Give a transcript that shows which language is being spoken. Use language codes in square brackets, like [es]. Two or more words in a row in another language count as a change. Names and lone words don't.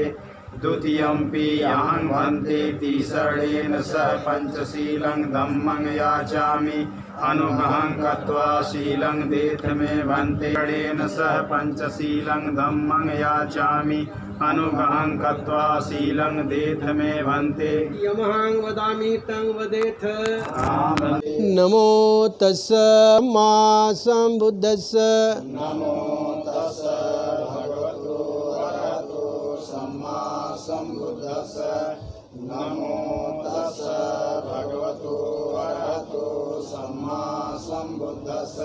[pi] द्वितीयंपि अहं भन्ते तिसरणेन सह पंचशीलं धम्मं याचामि अनुग्रहं कृत्वा शीलं देथ मे भन्ते। षडेन सह पंचशीलं धम्मं याचामि अनुग्रहं कृत्वा शीलं देथ मे भन्ते। यमहं वदामि तं वदेथ। नमो तस्स मा सम्बुद्धस्स। नमो तस्स भगवतो अरहतो सम्मा सम्बुद्धस्स। नमो तस्स भगवतो अरहतो सम्मा सम्बुद्धस्स।